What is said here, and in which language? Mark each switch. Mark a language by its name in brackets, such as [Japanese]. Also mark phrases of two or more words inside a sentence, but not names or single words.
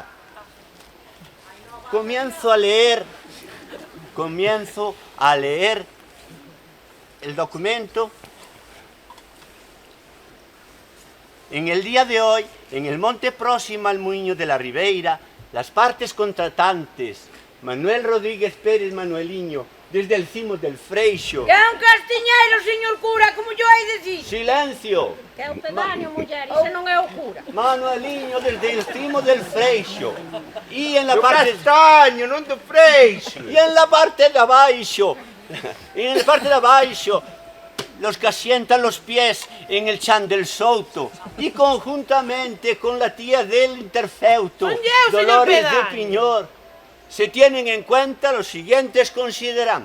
[Spanish] Comienzo a leer el documento. En el día de hoy, en el monte próximo al Muiño de la Ribeira, las partes contratantes, Manuel Rodríguez Pérez Manueliño, desde el cimo del Freixo. [Galician] Que é un castiñeiro, señor cura, como yo hai dicir. [Spanish] Silencio. [Galician] Que é o pedáneo, muller, ese non é o cura. [Spanish] Manueliño desde el cimo del Freixo. Y en la [Galician] Do [Spanish] parte... [Galician] castaño, non do freixo. [Spanish] Y en la parte de abajo, los que asientan los pies en el chan del Souto y conjuntamente con la tía del Interfeuto, Son yo, señor Dolores de Pedáneo. Piñor, se tienen en cuenta los siguientes considerandos.